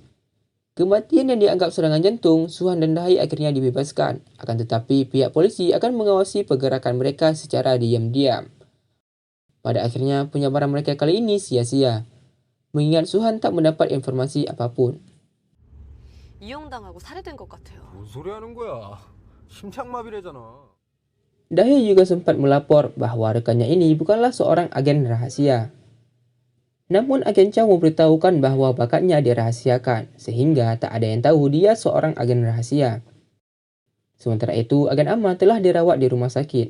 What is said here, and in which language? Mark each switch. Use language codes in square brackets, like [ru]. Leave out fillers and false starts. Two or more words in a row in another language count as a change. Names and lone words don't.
[id] Kematian yang dianggap serangan jantung, Suhan dan Dahe akhirnya dibebaskan. Akan tetapi pihak polisi akan mengawasi pergerakan mereka secara diam-diam. Pada akhirnya penyebaran mereka kali ini sia-sia, mengingat Suhan tak mendapat informasi apapun. [ko] 이용당하고 살해된 것 같아요. 뭔 소리 하는 거야? 심장마비래잖아. [id] Dahe juga sempat melapor bahwa rekannya ini bukanlah seorang agen rahasia. Namun agen Chow memberitahukan bahwa bakatnya dirahasiakan, sehingga tak ada yang tahu dia seorang agen rahasia. Sementara itu, agen Ama telah dirawat di rumah sakit.